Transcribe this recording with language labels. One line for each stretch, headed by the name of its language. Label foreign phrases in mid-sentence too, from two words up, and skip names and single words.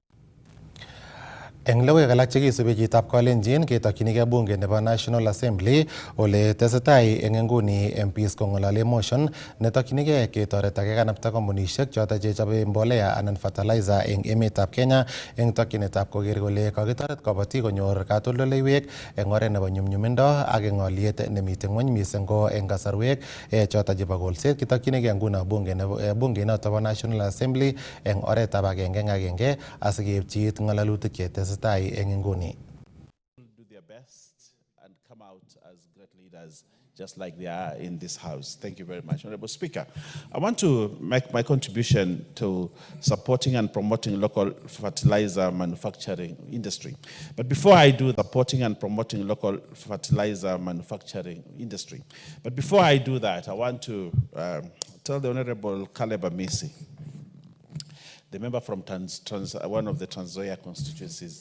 Kalenjin: Eng logoiwek alak chekisubi chitab Kalenjin ketokyinigei bunge nebo National Assembly ole tesetai eng nguni MPs kong'olole motion netokyinigei ketoret ake kanapta kampunishek choto chechobe mbolea anan fertilizer eng emetab Kenya eng tokyinetab koker kole kakitoret kabatik konyor katoldoleiwek eng oret nebo nyumnyumindo ak eng olyet nemitei ng'ony mising ko eng kasarwek choto chebo kolset. Kitokyinigei nguno bunge noto bo National Assembly eng oretab agenge asikeipchi it ng'alalutik chetesetai eng nguni.
English: Do their best and come out as great leaders just like they are in this house. Thank you very much. Honorable Speaker, I want to make my contribution to supporting and promoting local fertilizer manufacturing industry. But before I do supporting and promoting local fertilizer manufacturing industry, but before I do that, I want to tell the Honorable Caleb Amisi, the member from one of the Trans Nzoia constituencies.